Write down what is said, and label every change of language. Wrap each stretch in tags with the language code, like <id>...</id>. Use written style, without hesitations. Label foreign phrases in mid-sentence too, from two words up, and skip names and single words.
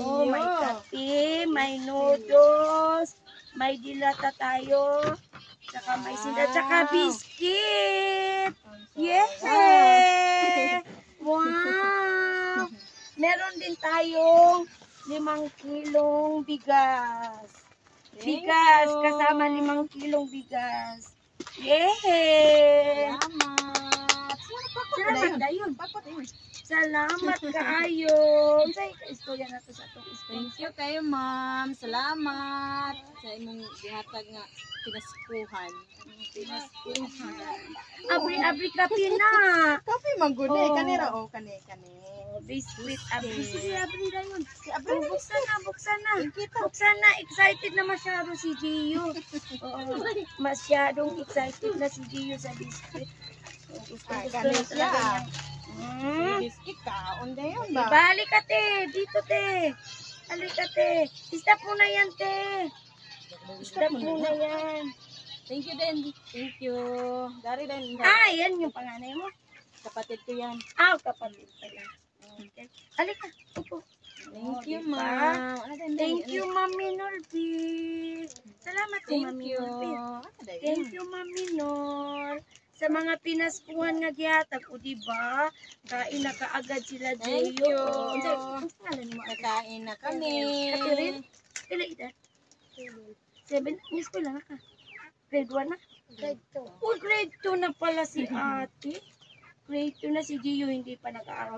<tl>Oh, may kape, may noodles, may dilata tayo, tsaka may sida, tsaka biscuit. Yay! Wow! Meron din tayong 5 kilong bigas. Bigas, kasama 5 kilong bigas. Yay!</tl> <ceb>Salamat. Salamat dayon. Salamat kaayo. Say, istorya na to sa atong</ceb> <en>Thank you</en> <ceb>kayo, ma'am. Salamat sa imong gihatag nga pinaskuhan. Abri kape na. Kape man gud Oh. kanira kani. Biscuit, abri. Sige, abri na yun. Abri na</ceb> <tl>Buksan na. Buksan na. Excited na masyado si Gio. Oo, masyadong excited na si Gio sa biscuit.</tl> <ceb>Gusto kani siya. Biscuit kaon dayon</ceb> <tl>Balik ka, te. Dito, te. Balik ka, te. Stop mo na yan, te. Stop mo na yan.</tl> <en>Thank you din. Thank you.</en> <tl>Dari din. Yan yung panganay mo. Kapatid ko yan. Kapatid pala. Okay. Halika, upo.</tl> <en>Thank you,</en> <tl>diba?</tl> <en>ma'am. Thank you,</en> <tl>Mami Norby. Salamat po,</tl> <en>Thank Mami you. Norby. Thank you, Mami Nor.</en> <ceb>Sa mga pinaskuhan nga gihatag,</ceb> <tl>o diba? Kain na kaagad sila,</tl> <en>Thank Jeyo. you.</en> <ceb>Ang pangalan ni mo?</ceb> <tl>Nakain na kami.</tl> <ceb>Ate Rin? Kailan edad? 7? May eskwela na ka?</ceb> <tl>Grade 1 na? Grade 2. Grade 2 na pala si ate. Grade 2 na si Gio, hindi pa nag-aaral.</tl>